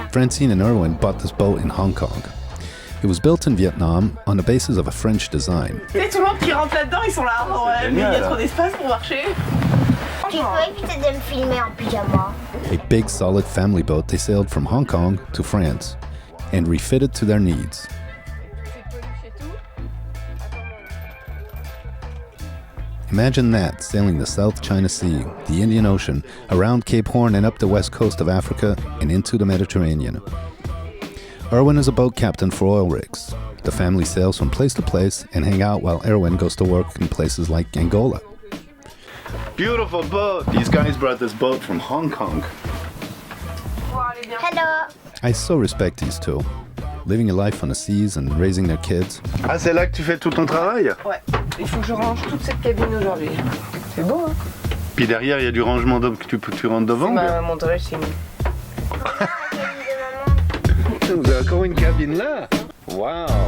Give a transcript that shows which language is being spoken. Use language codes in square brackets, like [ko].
[en] Francine and Erwin bought this boat in Hong Kong. It was built in Vietnam on the basis of a French design. [fr] Et tout le monde qui rentre là-dedans, ils sont là. Ouais, mais il y a trop d'espace pour marcher. Tu peux éviter de me filmer en pyjama. [en] A big, solid family boat, they sailed from Hong Kong to France and refitted to their needs. Imagine that, sailing the South China Sea, the Indian Ocean, around Cape Horn and up the west coast of Africa and into the Mediterranean. Erwin is a boat captain for oil rigs. The family sails from place to place and hang out while Erwin goes to work in places like Angola. Beautiful boat. These guys brought this boat from Hong Kong. Hello. I so respect these two, living a life on the seas and raising their kids. [fr] Ah, c'est là que tu fais tout ton travail? Ouais, il faut que je range toute cette cabine aujourd'hui. C'est beau, hein? Puis derrière, il y a du rangement que tu rentres devant. Ma montage, c'est Vous avez encore une cabine là? Waouh!